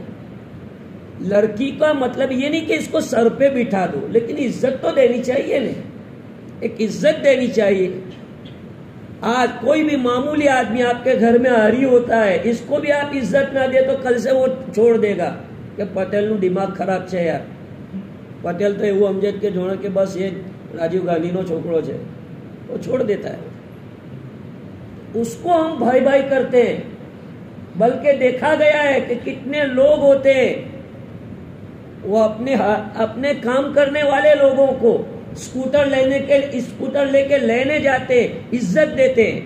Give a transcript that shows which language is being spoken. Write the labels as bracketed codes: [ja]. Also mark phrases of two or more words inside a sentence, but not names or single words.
[ur] لڑکی کا مطلب یہ نہیں کہ اس کو سر پہ بٹھا دو، لیکن عزت تو دینی چاہیے نا، ایک عزت دینی چاہیے. آج کوئی بھی معمولی آدمی آپ کے گھر میں آری ہوتا ہے، اس کو بھی آپ عزت نہ دے تو کل سے وہ چھوڑ دے گا کہ پٹیل نو دماغ خراب ہے یار، پٹیل تو [gu] એવું સમજે કે જોણે કે બસ એ રાજીવ ગાંધીનો છોકરો છે، [ur] وہ چھوڑ دیتا ہے. اس کو ہم بھائی بھائی کرتے ہیں، بلکہ دیکھا گیا ہے کہ کتنے لوگ ہوتے ہیں وہ اپنے کام کرنے والے لوگوں کو اسکوٹر لے کے لینے جاتے، عزت دیتے ہیں.